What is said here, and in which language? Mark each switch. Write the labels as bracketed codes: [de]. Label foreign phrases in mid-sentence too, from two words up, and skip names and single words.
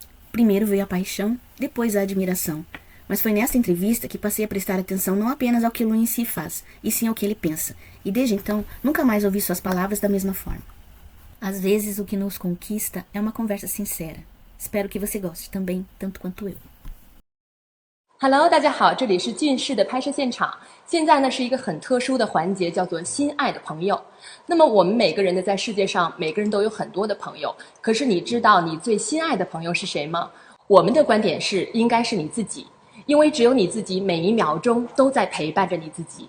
[pt] Primeiro veio a paixão, depois a admiração. Mas foi nessa entrevista que passei a prestar atenção não apenas ao que Lu em si faz, e sim ao que ele pensa. E desde então, nunca mais ouvi suas palavras da mesma forma. Às vezes, o que nos conquista é uma conversa sincera. Espero que você goste também, tanto quanto eu。 [zh] Hello， 大家好，这里是俊士的拍摄现场。现在呢是一个很特殊的环节，叫做心爱的朋友。那么我们每个人呢，在世界上每个人都有很多的朋友，可是你知道你最心爱的朋友是谁吗？我们的观点是，应该是你自己，因为只有你自己每一秒钟都在陪伴着你自己。